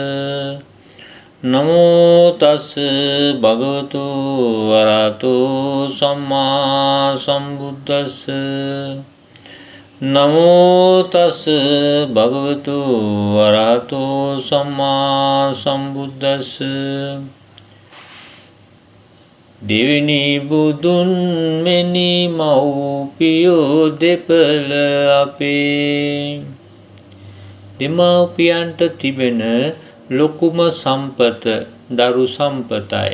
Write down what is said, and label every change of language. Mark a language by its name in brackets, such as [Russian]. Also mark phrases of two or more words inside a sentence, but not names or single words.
[Pali] නමෝ තස් භගවතු අරහතෝ සම්මා සම්බුද්දස්ස. නමෝ තස් භගවතු අරහතෝ සම්මා සම්බුද්දස්ස. [Sinhala] දෙවෙනි බුදුන් මෙනි මව්පියෝ දෙපළ අපේ. දෙමව්පියන්ට තිබෙන ලොකුම සම්පත දරු සම්පතයි.